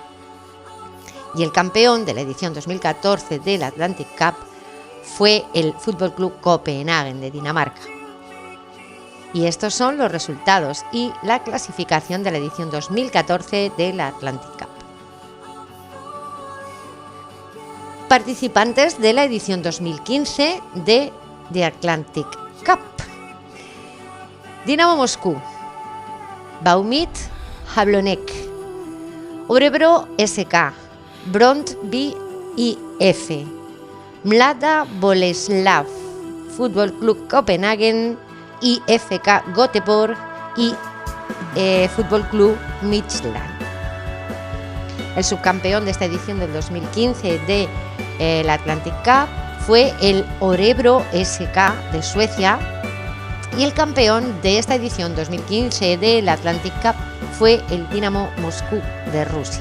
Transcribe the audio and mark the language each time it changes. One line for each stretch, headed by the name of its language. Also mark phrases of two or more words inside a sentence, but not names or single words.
Spanish: Y el campeón de la edición 2014 del Atlantic Cup fue el Fútbol Club Copenhagen de Dinamarca. Y estos son los resultados y la clasificación de la edición 2014 del Atlantic Cup. Participantes de la edición 2015 de The Atlantic Cup. Dinamo Moscú, Baumit Jablonek, Örebro SK, Brøndby IF, Mlada Boleslav, Fútbol Club Copenhagen, IFK Göteborg y Fútbol Club Midtjylland. El subcampeón de esta edición del 2015 del Atlantic Cup fue el Örebro SK de Suecia y el campeón de esta edición 2015 del Atlantic Cup fue el Dinamo Moscú de Rusia.